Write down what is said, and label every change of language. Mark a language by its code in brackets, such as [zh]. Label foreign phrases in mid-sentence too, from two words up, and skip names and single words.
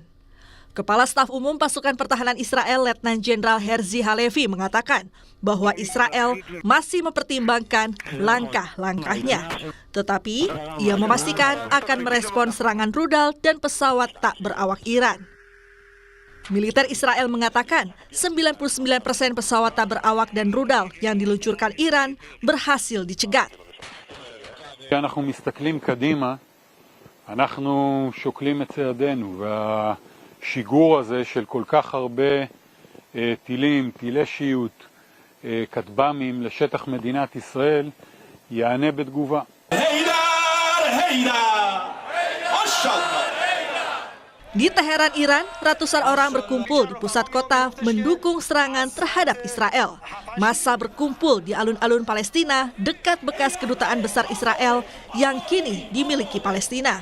[id] Kepala Staf Umum Pasukan Pertahanan Israel Letnan Jenderal Herzi Halevi mengatakan bahwa Israel masih mempertimbangkan langkah-langkahnya. Tetapi ia memastikan akan merespon serangan rudal dan pesawat tak berawak Iran. Militer Israel mengatakan 99% pesawat tak berawak dan rudal yang diluncurkan Iran berhasil dicegat. [he] כשאנחנו מסתכלים קדימה, אנחנו שוקלים את צעדינו, והשיגור הזה של כל כך הרבה טילים, טילי שיוט, כטב"מים לשטח מדינת ישראל, יענה בתגובה. [id] Di Teheran, Iran, ratusan orang berkumpul di pusat kota mendukung serangan terhadap Israel. Massa berkumpul di alun-alun Palestina dekat bekas kedutaan besar Israel yang kini dimiliki Palestina.